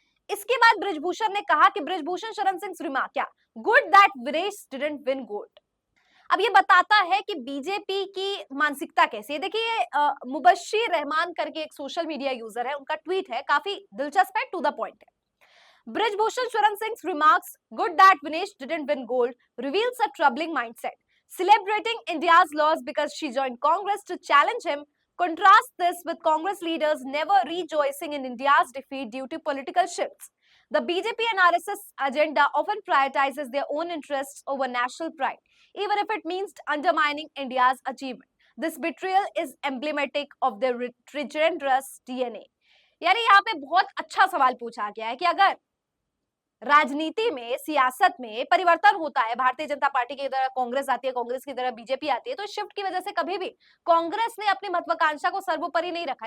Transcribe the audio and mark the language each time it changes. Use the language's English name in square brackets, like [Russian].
[Hindi] इसके बाद बृजभूषण ने कहा कि बृजभूषण शरण सिंह रिमार्क, क्या [English] Good that Vinesh didn't win gold. [Hindi] अब ये बताता है कि बीजेपी की मानसिकता कैसी है। देखिए, मुबश्शिर रहमान करके एक सोशल मीडिया यूजर है, उनका ट्वीट है, काफी दिलचस्प है, टू द पॉइंट है। [English] Brijbhushan Sharan Singh's remarks, good that Vinesh didn't win gold, reveals a troubling mindset. Celebrating India's loss because she joined Congress to challenge him, contrasts this with Congress leaders never rejoicing in India's defeat due to political shifts. The BJP and RSS agenda often prioritizes their own interests over national pride, even if it means undermining India's achievement. This betrayal is emblematic of the treacherous DNA. [Hindi] यानी यहाँ पे बहुत अच्छा सवाल पूछा गया है कि अगर राजनीति में, सियासत में परिवर्तन होता है, भारतीय जनता पार्टी की तरह कांग्रेस आती है, कांग्रेस की तरह बीजेपी आती है, तो शिफ्ट की वजह से कभी भी कांग्रेस ने अपनी महत्वाकांक्षा को सर्वोपरि नहीं रखा।